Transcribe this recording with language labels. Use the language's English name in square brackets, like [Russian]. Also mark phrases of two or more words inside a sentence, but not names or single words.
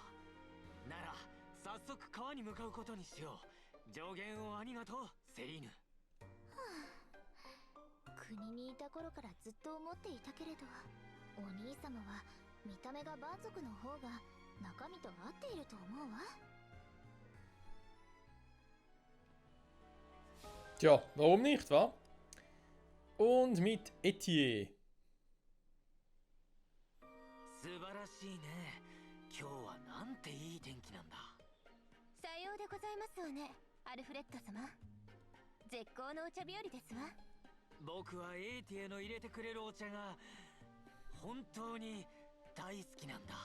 [Japanese] なら早速川に向かうことにしよう。助言をありがとう、セリーヌ。国にいた頃からずっと思っていたけれど、お兄様は見た目が蛮族の方が中身と合っていると思うわ。 [German] Tja, warum nicht, wa? Und mit Etier. [Japanese] 素晴らしいね。今日はなんていい天気なんだ。さようでございますわね、アルフレッド様。絶好のお茶日和ですわ。僕はエーティエの入れてくれるお茶が本当に大好きなんだ。